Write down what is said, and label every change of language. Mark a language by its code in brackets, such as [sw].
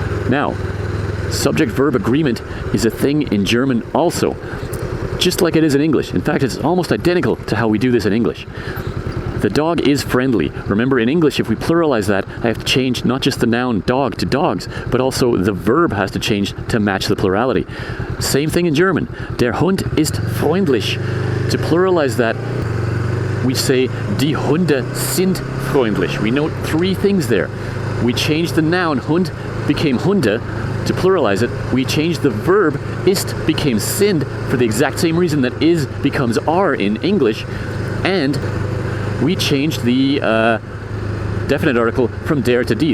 [en] Now, subject-verb agreement is a thing in German also, just like it is in English. In fact, it's almost identical to how we do this in English. The dog is friendly. Remember, in English, if we pluralize that, I have to change not just the noun dog to dogs, but also the verb has to change to match the plurality. Same thing in German. [de] Der Hund ist freundlich. [en] To pluralize that, we say, [de] die Hunde sind freundlich. [en] We note three things there. We change the noun Hund became Hunde. To pluralize it, we change the verb ist became sind for the exact same reason that is becomes are in English. And we changed the definite article from der to die.